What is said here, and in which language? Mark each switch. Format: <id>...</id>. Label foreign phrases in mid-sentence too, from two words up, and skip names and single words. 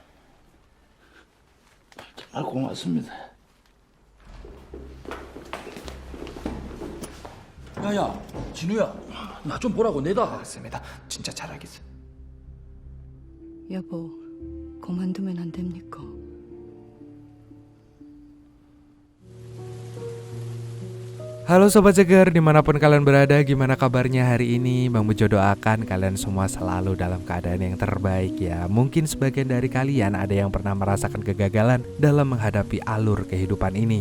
<ko>아, 고맙습니다. 야야, 진우야, 나 좀 보라고. 내다. 알았습니다. 진짜 잘하겠어요. 여보, 그만두면 안 됩니까?</ko> <id>Halo Sobat Seger, dimanapun kalian berada, gimana kabarnya hari ini? Bang Bejo doakan kalian semua selalu dalam keadaan yang terbaik ya. Mungkin sebagian dari kalian ada yang pernah merasakan kegagalan dalam menghadapi alur kehidupan ini.</id>